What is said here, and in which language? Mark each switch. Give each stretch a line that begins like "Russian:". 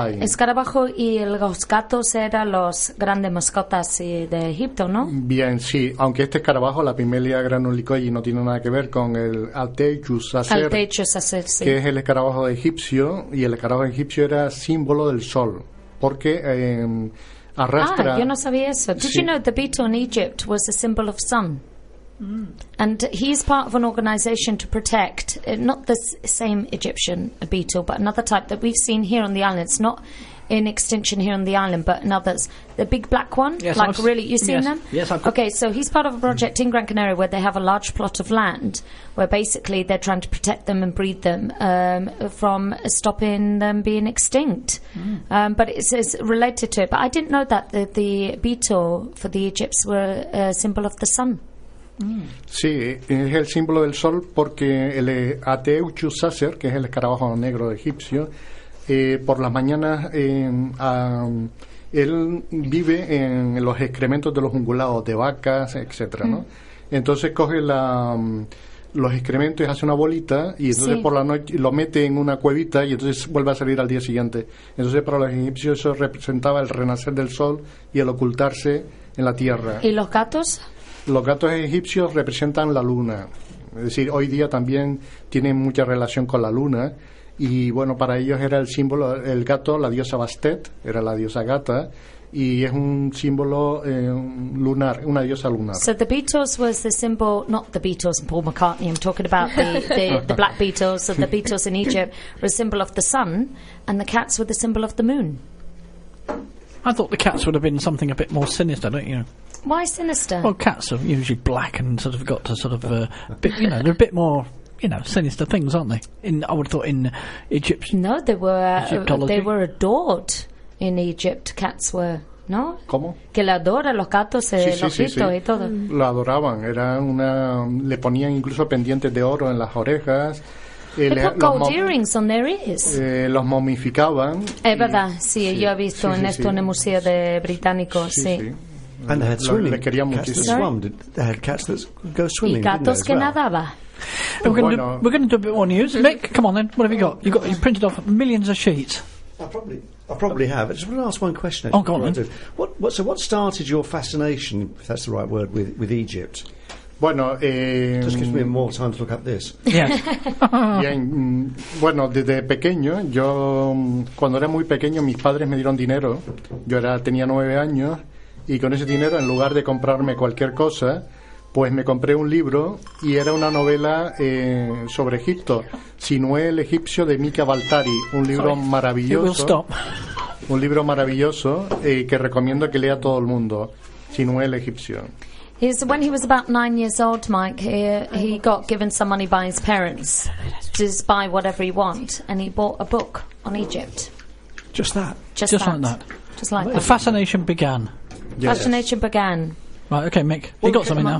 Spanish: ¿Y eso era escarabajo y los gatos eran los grandes mascotas de Egipto, no? Bien, sí. Aunque este escarabajo, la Pimelia granulicoi, no tiene nada que ver con el Altechus acer, sí. Que es el escarabajo de egipcio, y el escarabajo egipcio era símbolo del sol, porque arrastra... Ah, yo no sabía eso.
English: Did you know the beetle in Egypt was a symbol of sun? And he's part of an organization to protect, not the same Egyptian beetle, but another type that we've seen here on the island. It's not in extinction here on the island, but in others. The big black one, yes, like I've really, you've seen yes. them? Yes, I've okay, so he's part of a project in Gran Canaria where they have a large plot of land where basically they're trying to protect them and breed them from stopping them being extinct. Mm. But it's related to it. But I didn't know that the beetle for the Egypts were a symbol of the sun.
Spanish: Sí, es el símbolo del sol porque el Ateuchus sacer, que es el escarabajo negro egipcio, por las mañanas él vive en los excrementos de los ungulados, de vacas, etcétera, ¿no? Entonces coge los excrementos y hace una bolita y entonces por la noche lo mete en una cuevita y entonces vuelve a salir al día siguiente. Entonces para los egipcios eso representaba el renacer del sol y el ocultarse en la tierra. ¿Y los gatos? Los gatos egipcios representan la luna, es decir, hoy día también tienen mucha relación con la luna, y bueno, para ellos era el símbolo, el gato, la diosa Bastet, era la diosa gata, y es un símbolo lunar, una diosa lunar.
English: So the Beatles was the symbol, not the Beatles, Paul McCartney, I'm talking about the black Beatles, so the Beatles in Egypt were a symbol of the sun, and the cats were the symbol of the moon. I thought the cats would have been something a bit more sinister, don't you? Why sinister? Well, cats are usually black and sort of got to sort of, bit, you know, they're a bit more, you know, sinister things, aren't they? I would have thought in Egyptian. No, they were adored in Egypt, cats were,
Spanish: ¿no? ¿Cómo? Que le adoran los gatos, sí. Y todo. Lo adoraban, era una, le ponían incluso pendientes de oro en las orejas.
English: They put gold earrings on their ears.
Spanish: Los momificaban. Es verdad, sí, yo he visto en el Museo de Británico, sí.
English: And they had cats that go swimming.
Spanish: Y gatos que nadaba.
English: We're going to do a bit more news. Mick, come on then. What have you got? You've printed off millions of sheets. I probably have. I just want to ask one question. Oh, go on. What started your fascination, if that's the right word, with Egypt?
Spanish: Bueno,
English: just gives me more time to look up this. Yeah.
Spanish: Bien, bueno, desde pequeño, yo cuando era muy pequeño, mis padres me dieron dinero. Yo tenía 9 años. Y con ese dinero, en lugar de comprarme cualquier cosa, pues me compré un libro y era una novela sobre Egipto, Sinué el Egipcio de Mika Baltari, un libro maravilloso que recomiendo que lea todo el mundo, Sinué el Egipcio.
English: When he was about 9 years old, Mike, he got given some money by his parents to buy whatever he want, and he bought a book on Egypt. Just like that. The fascination began. Yes. Fascination began. Right, okay, Mick. Well, you got something now.